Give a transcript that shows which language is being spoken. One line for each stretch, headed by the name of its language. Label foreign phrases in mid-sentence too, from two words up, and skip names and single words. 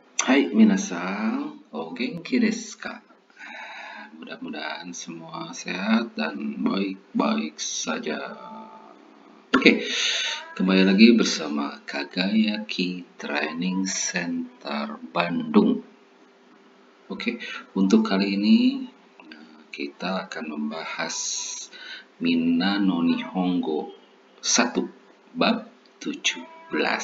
Japanese: はい、みなさん、お元気ですか?
Indonesian: Mudah-mudahan semua sehat dan baik-baik saja. Oke, kembali lagi bersama Kagayaki Training Center Bandung. Oke, untuk kali ini kita akan membahas Minna no Nihongo 1 bab 17.